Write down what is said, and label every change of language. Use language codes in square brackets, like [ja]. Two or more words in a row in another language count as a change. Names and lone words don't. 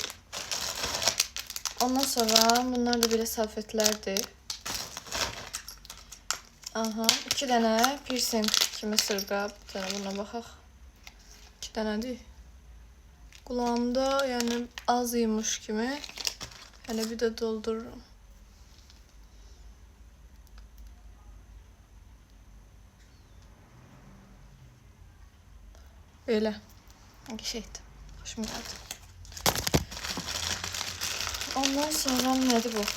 [az] Ondan sonra bunlar da belə salfetlərdir. Aha, 2 dənə piercing kimi sırğa. Bir dənə buna baxaq. 2 dənədir. Qulağımda yəni az imiş kimi. Hələ bir də doldururum. Böyle. [tr] Şeydi. Hoşuma geldi. Ondan sonra nedir bu?